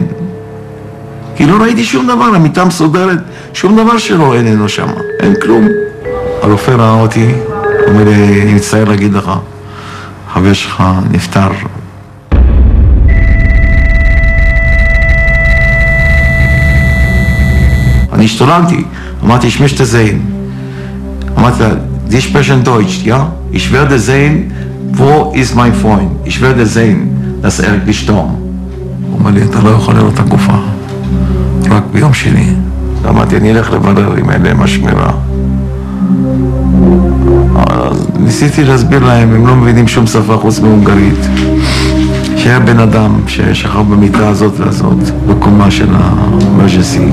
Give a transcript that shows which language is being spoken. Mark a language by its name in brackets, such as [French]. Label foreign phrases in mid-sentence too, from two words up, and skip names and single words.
[Hebrew] כי לא ראיתי שום דבר, המיטה מסודרת, שום דבר שלו איננו שם, אין כלום. הרופא ראה אותי, אומר לי, אני מצטער להגיד לך, חבר שלך נפטר. אני השתוללתי, אמרתי, [German] ich möchte sehen. [Hebrew] אמרתי לה, [German] Sie sprechen Deutsch, ja? Ich werde sehen, wo ist mein Freund? Ich werde sehen, dass gestorben. [Hebrew] הוא אומר לי, אתה לא יכול לראות את הגופה, רק ביום שני. אמרתי, אני אלך לברר אם אלה משמרה. ניסיתי להסביר להם, הם לא מבינים שום שפה חוץ מהונגרית. שהיה בן אדם ששכב במיטה הזאת והזאת, בקומה של האמרג'נסי.